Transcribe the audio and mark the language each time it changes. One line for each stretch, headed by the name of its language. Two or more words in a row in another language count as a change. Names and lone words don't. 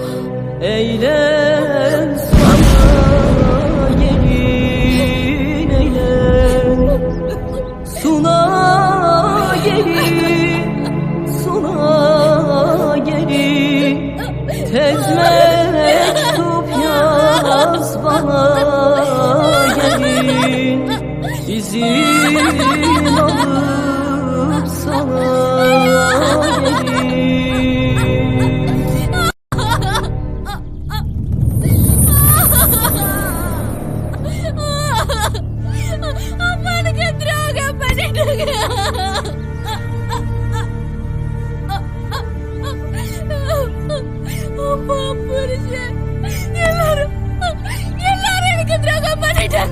Turkish: Eyle sana gelin eyle, suna gelin, suna gelin. Tez mektup yaz bana gelin, izin alıp sana gelin.
Tamil: அம்மானுக்கு துரோகம் பண்ணிட்டாங்க. அப்பா புருஷன் எல்லாரும் எனக்கு துரோகம் பண்ணிட்டாங்க.